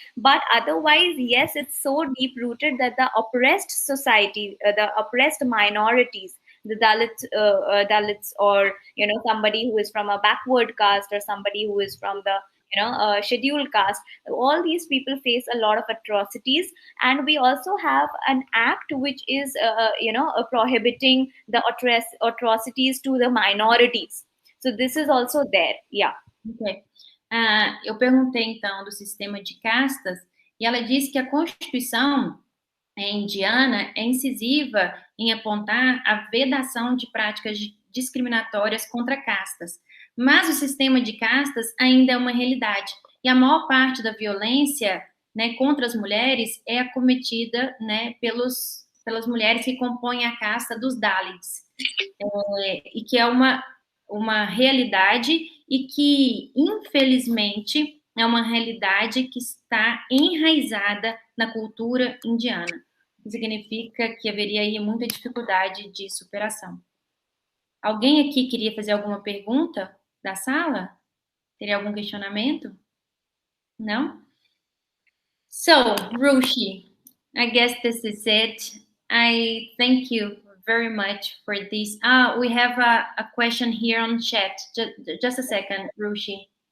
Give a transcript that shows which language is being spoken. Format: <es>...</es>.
<en>But otherwise, yes, it's so deep rooted that the oppressed society, the oppressed minorities, the Dalits, or somebody who is from a backward caste, or somebody who is from the scheduled caste. All these people face a lot of atrocities, and we also have an act which is prohibiting the atrocities to the minorities. So this is also there. Yeah. Ok.</en> <pt>Eu perguntei, então, do sistema de castas, e ela disse que a Constituição indiana é incisiva em apontar a vedação de práticas discriminatórias contra castas. Mas o sistema de castas ainda é uma realidade. E a maior parte da violência, né, contra as mulheres é acometida, né, pelas mulheres que compõem a casta dos Dalits. E que é uma realidade e que, infelizmente, é uma realidade que está enraizada na cultura indiana. Significa que haveria aí muita dificuldade de superação. Alguém aqui queria fazer alguma pergunta da sala? Teria algum questionamento? Não?</pt> <en>So, Rushi, I guess this is it. I thank you very much for this. We have a question here on chat. Just a second, Rushi.</en>